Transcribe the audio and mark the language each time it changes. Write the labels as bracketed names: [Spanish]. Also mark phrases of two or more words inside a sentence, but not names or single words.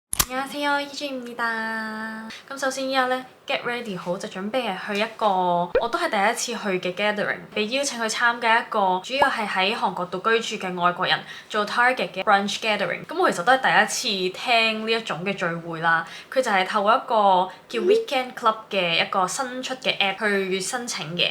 [Korean] 안녕하세요, 희주입니다。 [Cantonese] 咁首先依家咧 [English] get ready [Cantonese] 好就準備係去一個我都係第一次去嘅 gathering， 被邀請去參加一個主要係喺韓國度居住嘅外國人做 target 嘅 [English] brunch gathering。 [Cantonese] 咁我其實都係第一次聽呢一種嘅聚會啦。佢就係透過一個叫 Weekend Club 嘅一個新出嘅 app 去申請嘅。